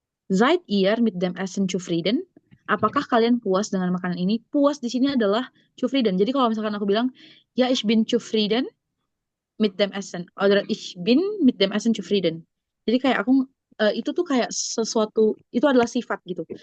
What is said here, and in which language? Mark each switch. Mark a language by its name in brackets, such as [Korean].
[German] Seid ihr mit dem Essen zufrieden? [Indonesian] Apakah kalian puas dengan makanan ini? Puas di sini adalah zufrieden. Jadi kalau misalkan aku bilang, ya [German] ich bin zufrieden mit dem Essen. Oder ich bin mit dem Essen zufrieden. [Indonesian] Jadi kayak aku, itu tuh kayak sesuatu, itu adalah sifat gitu.